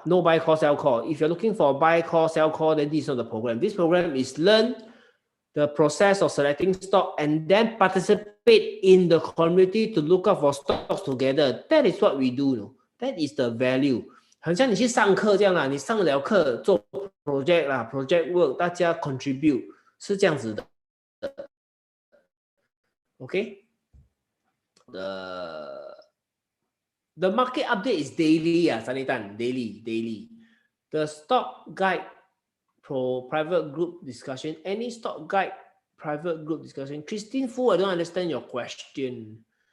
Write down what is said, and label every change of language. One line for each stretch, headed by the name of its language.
English: No buy call, sell call. If you're looking for buy call, sell call, then this is not the program. This program is learn the process of selecting stock and then participate in the community to look out for stocks together. That is what we do. No? That is the value.
Chinese: 很像你去上课这样啦，你上了课做 project 啦 ，project work， 大家 contribute 是这样子的。
English: OK， the market update is daily 啊，三立蛋 daily。 The stock guide for private group discussion. Any stock guide private group discussion? Christine Fu, I don't understand your question.